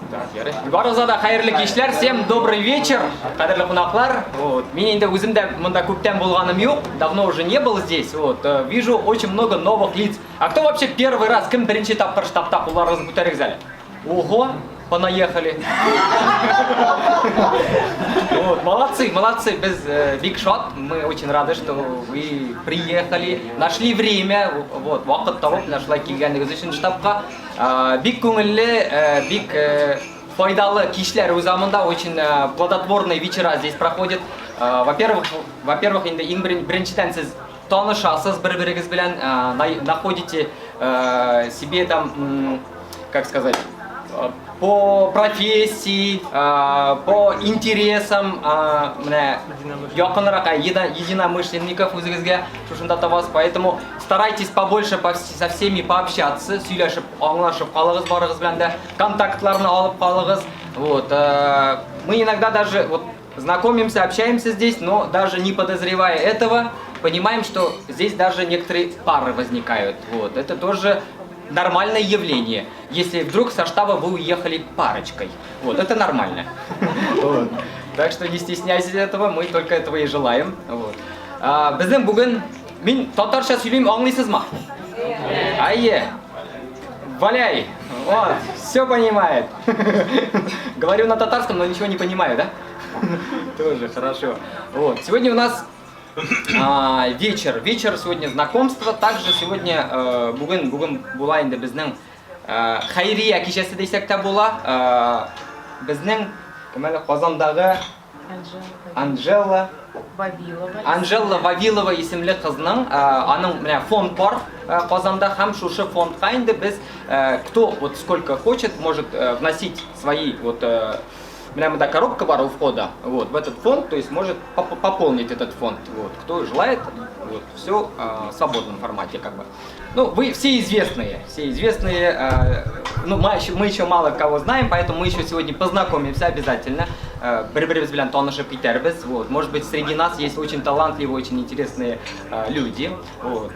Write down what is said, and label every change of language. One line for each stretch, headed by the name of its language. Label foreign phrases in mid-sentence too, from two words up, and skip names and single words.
Tatar: Барызада хайырлы кечләр,
Russian: всем добрый вечер,
Tatar: кадерлы кунаклар. Вот. Мен инде үзем дә монда күптән булганым юк,
Russian: давно уже не был здесь. Вот. Вижу очень много новых лиц. А кто вообще первый раз,
Tatar: кем беренче тапкыр штабта кулларыгызны күтәрегез әле?
Russian: Ого, понаехали. Вот, молодцы, молодцы, без Big Shot. Мы очень рады, что вы приехали, нашли время, вот,
Tatar: вакыт табып, нашла килгәнегез өчен штабка. Бик күңелле, бик файдалы кичләр үз заманда,
Russian: очень плодотворные вечера здесь проходят. Во-первых,
Tatar: инде иң беренчедән сез танышасыз бер-берегез белән,
Russian: находите себе там, как сказать, по профессии, по интересам,
Tatar: якынрак единомышленников үзегезгә шушында табасыз,
Russian: поэтому старайтесь побольше со всеми пообщаться,
Tatar: сөйләшеп, аңлашып калыгыз барыгыз белән дә, контактларны алып калыгыз.
Russian: Вот. Мы иногда даже вот знакомимся, общаемся здесь, но даже не подозревая этого, понимаем, что здесь даже некоторые пары возникают. Вот. Это тоже нормальное явление, если вдруг со штаба вы уехали парочкой. Вот, это нормально. Вот. Так что не стесняйтесь этого, мы только этого и желаем. Вот.
Tatar: Безнең бүген мин татарча сөйлим, аңлыйсызмы? Айе.
Russian: Валяй. Вот, все понимает. Говорю на татарском, но ничего не понимаю, да? Тоже хорошо. Вот. Сегодня у нас вечер сегодня знакомства. Также сегодня
Tatar: бүгін була инде безнең хайрия кичәсе дисәк тә була. Безнең Казандагы Анжела Вавилова исемле кызның аның менә фонд бар Казанда, һәм шушы фондка инде без
Russian: кто вот сколько хочет может вносить свои вот прямо да, коробка бар у входа, вот, в этот фонд, то есть может пополнить этот фонд, вот, кто желает, вот, все в свободном формате, как бы. Ну, вы все известные, ну, мы еще мало кого знаем, поэтому мы еще сегодня познакомимся обязательно, вот, может быть, среди нас есть очень талантливые, очень интересные люди, вот.